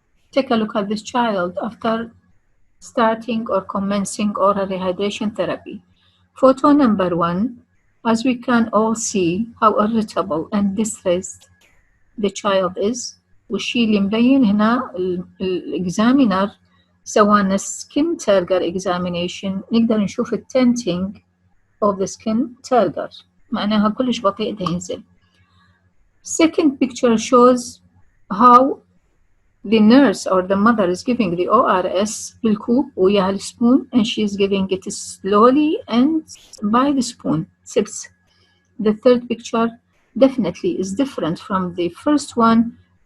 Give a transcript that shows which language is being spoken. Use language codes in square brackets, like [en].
[en] Take a look at this child after starting or commencing oral rehydration therapy. Photo number 1, as we can all see how irritable and distressed the child is. [ar] والشي اللي مبين هنا الإكزامينر سوانا skin turgor examination نقدر نشوف التنتينج of the skin turgor، معناها كلش بطيء ده ينزل. [en] Second picture shows how the nurse or the mother is giving the ORS [ar] بالكوب وياها السبون, [en] and she is giving it slowly and by the spoon, sips. The third picture definitely is different from the first one.